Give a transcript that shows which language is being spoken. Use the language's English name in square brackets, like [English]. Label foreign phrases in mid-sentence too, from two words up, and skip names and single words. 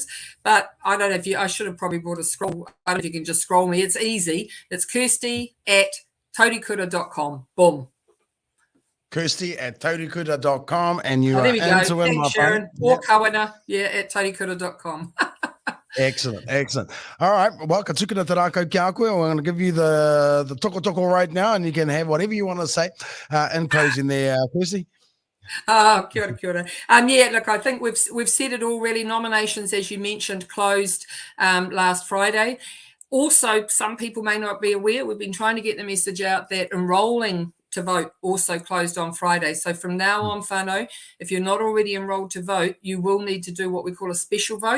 [English] But I don't know if I should have probably brought a scroll. I don't know if you can just scroll me. It's easy. It's Kirsty@taurikura.com. Boom. Kirsty@taurikura.com, and you are there we go. into it, Thanks, Sharon. Or Kawana, at taurikura.com. Excellent. All right. Well, [Māori] ka tukuna te rākau ki a koe. [English] We're going to give you the toko right now, and you can have whatever you want to say in closing there, Kirsty. [Māori] Kia ora. [English] Look, I think we've said it all really. Nominations, as you mentioned, closed last Friday. Also, some people may not be aware, we've been trying to get the message out that enrolling to vote also closed on Friday. So from now on, whānau, if you're not already enrolled to vote, you will need to do what we call a special vote.